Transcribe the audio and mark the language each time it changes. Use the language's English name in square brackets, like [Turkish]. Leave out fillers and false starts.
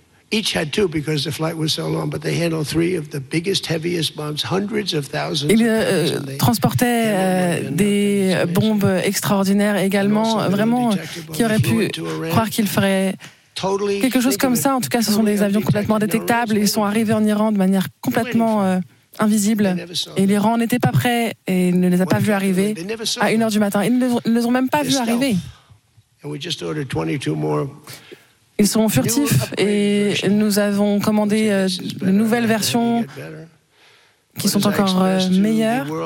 [English] Each had two because the flight was so long, but they handled three of the biggest, heaviest bombs, hundreds of thousands. [French] Ils transportaient des bombes extraordinaires également, vraiment, qui aurait pu croire qu'ils feraient quelque chose comme ça. En tout cas, ce sont des avions complètement détectables. Ils sont arrivés en Iran de manière complètement invisible. Et l'Iran n'était pas prêt et ne les a pas vus arriver à 1h du matin. Ils ne les ont même pas vus arriver. [English] And we just ordered 22 more. [French] Ils sont furtifs et nous avons commandé de nouvelles versions qui sont encore meilleures.